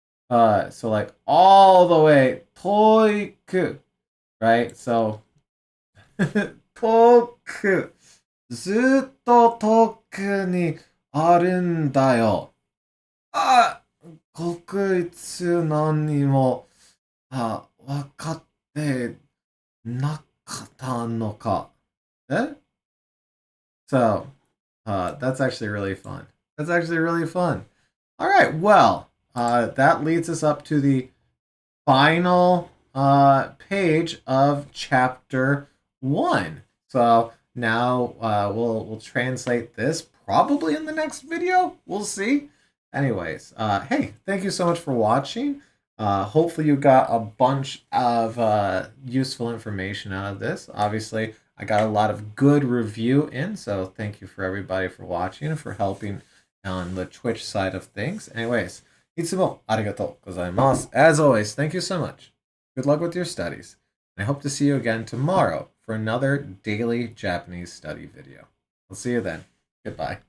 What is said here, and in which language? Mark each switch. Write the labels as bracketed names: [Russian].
[English] So like all the way, 遠く, right? [Japanese] So 遠く, ずっと遠くにあるんだよ. 国立何も分かってなかったのか. Eh? [English] So, that's actually really fun. That's actually really fun. All right, well, that leads us up to the final page of chapter 1. So now we'll translate this probably in the next video. We'll see. Anyways, hey, thank you so much for watching. Hopefully you got a bunch of useful information out of this. Obviously, I got a lot of good review in, so thank you for everybody for watching and for helping on the Twitch side of things. [Japanese] Anyways, いつもありがとうございます. [English] As always, thank you so much. Good luck with your studies. And I hope to see you again tomorrow for another daily Japanese study video. I'll see you then. Goodbye.